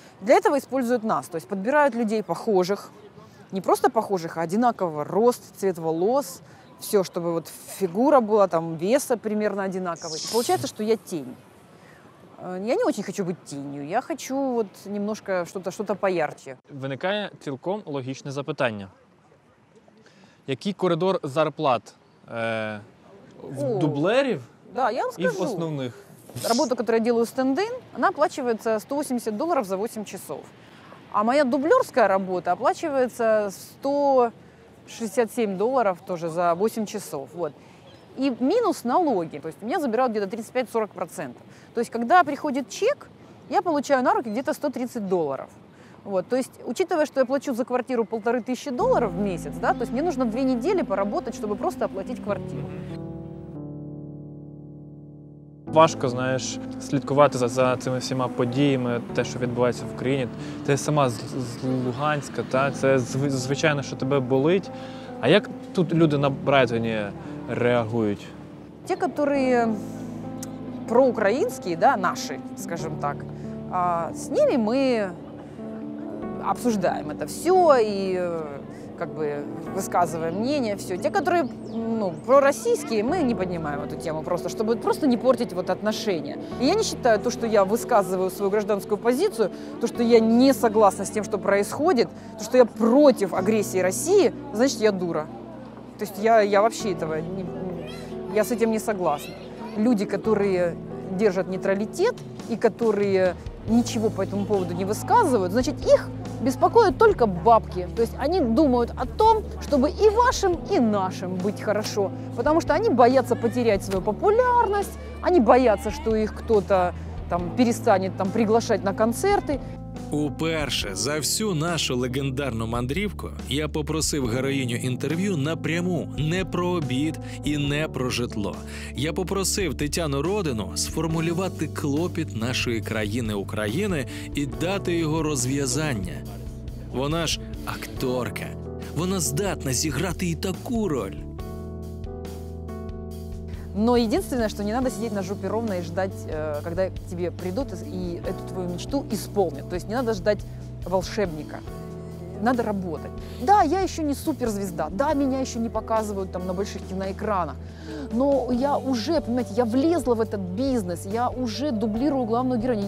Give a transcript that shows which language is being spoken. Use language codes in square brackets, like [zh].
[ru] Для этого используют нас, то есть подбирают людей похожих, не просто похожих, а одинакового роста, цвет волос, все, чтобы вот фигура была, там, веса примерно одинаковый. И получается, что я тень. Я не очень хочу быть тенью, я хочу вот немножко что-то поярче. [uk] Виникає цілком логічне запитання. Який коридор зарплат в дублерів [ru] и в основных? Работа, которую я делаю стенд-ин, она оплачивается $180 за 8 часов. А моя дублерская работа оплачивается $167 тоже за 8 часов. Вот. И минус налоги. То есть у меня забирают где-то 35-40%. То есть когда приходит чек, я получаю на руки где-то $130. Вот. То есть, учитывая, что я плачу за квартиру $1500 в месяц, да, то есть мне нужно 2 недели поработать, чтобы просто оплатить квартиру. [uk] Важко, знаєш, слідкувати за цими всіма подіями, те, що відбувається в Україні. Ти сама з Луганська, це звичайно, що тебе болить. А як тут люди на Брайтоні реагують? [ru] Те, которые проукраинские, да, наши, скажем так, с ними мы обсуждаем это все и как бы высказываем мнение, все. Те, которые пророссийские, мы не поднимаем эту тему просто, чтобы просто не портить вот отношения. И я не считаю то, что я высказываю свою гражданскую позицию, то, что я не согласна с тем, что происходит, то, что я против агрессии России, значит, я дура. То есть я вообще этого я с этим не согласна. Люди, которые держат нейтралитет и которые ничего по этому поводу не высказывают, значит, их беспокоят только бабки. То есть они думают о том, чтобы и вашим, и нашим быть хорошо. Потому что они боятся потерять свою популярность, они боятся, что их кто-то там перестанет там приглашать на концерти. [uk] Уперше за всю нашу легендарну мандрівку я попросив героїню інтерв'ю напряму, не про обід і не про житло. Я попросив Тетяну Родину сформулювати клопіт нашої країни України і дати його розв'язання. Вона ж акторка. Вона здатна зіграти і таку роль. [ru] Но единственное, что не надо сидеть на жопе ровно и ждать, когда к тебе придут и эту твою мечту исполнят. То есть не надо ждать волшебника. Надо работать. Да, я еще не суперзвезда, да, меня еще не показывают там на больших киноэкранах, но я уже, понимаете, я влезла в этот бизнес, я уже дублирую главную героиню.